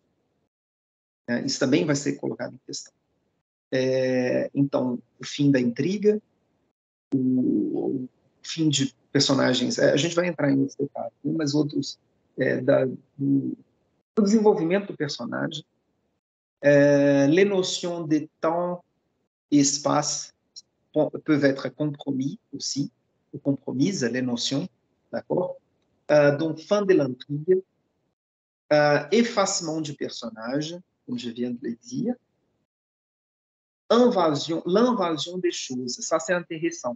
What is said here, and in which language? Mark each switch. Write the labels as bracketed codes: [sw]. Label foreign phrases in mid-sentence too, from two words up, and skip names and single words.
[pt] Isso também vai ser colocado em questão. Então, o fim da intriga, o fim de personagens, a gente vai entrar em outros detalhes, né? Mas outros, do desenvolvimento do personagem, [fr] les notions de temps et espace peuvent être compromis aussi, ou compromises, les notions, d'accord? Donc, fin de l'intrigue, effacement du personnage, comme je viens de le dire, l'invasion des choses, ça c'est intéressant.